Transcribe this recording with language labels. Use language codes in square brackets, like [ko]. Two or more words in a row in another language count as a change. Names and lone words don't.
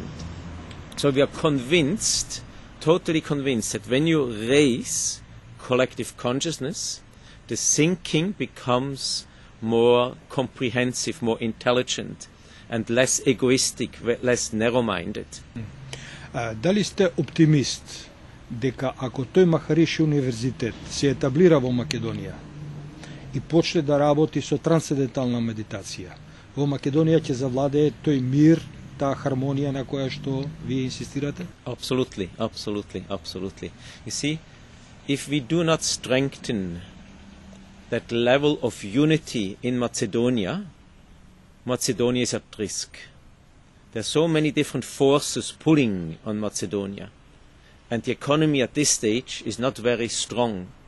[en] So we are convinced, totally convinced, that when you raise collective consciousness, the thinking becomes more comprehensive, more intelligent, and less egoistic, less narrow-minded. [mk] Дали сте оптимист дека ако тој Махариши универзитет се етаблира во Македонија и почне да работи со трансцендентална медитација, во Македонија ќе завладее тој мир, таа хармонија на која што вие инсистирате? [en] Absolutely, absolutely, absolutely. You see, if we do not strengthen that level of unity in Macedonia, Macedonia is at risk. There are so many different forces pulling on Macedonia, and the economy at this stage is not very strong.